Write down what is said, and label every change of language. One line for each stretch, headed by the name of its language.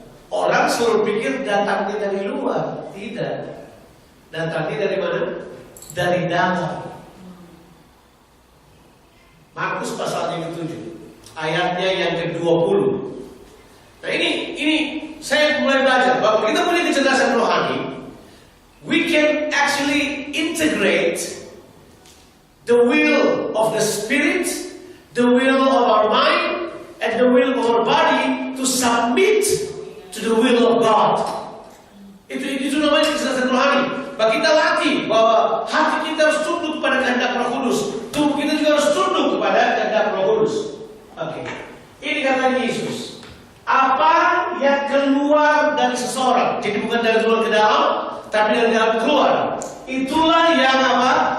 Indonesian: Orang suruh pikir datangnya dari luar. Tidak. Datangnya dari mana? Dari dalam. Markus pasal yang ke-7, ayatnya yang ke-20. Nah ini saya mulai belajar bahwa kita punya kecerdasan rohani.
English: We can actually integrate the will of the Spirit, the will of our mind, and the will of our body to submit to the will of God.
Indonesian: Itu namanya kecerdasan rohani. Bahwa kita latih bahwa hati kita harus tunduk kepada kehendak Roh Kudus. Tubuh kita juga harus tunduk kepada kehendak Roh Kudus. Oke. Ini kata Yesus. Apa yang keluar dari seseorang, jadi bukan dari luar ke dalam, tapi dari dalam keluar, itulah yang apa?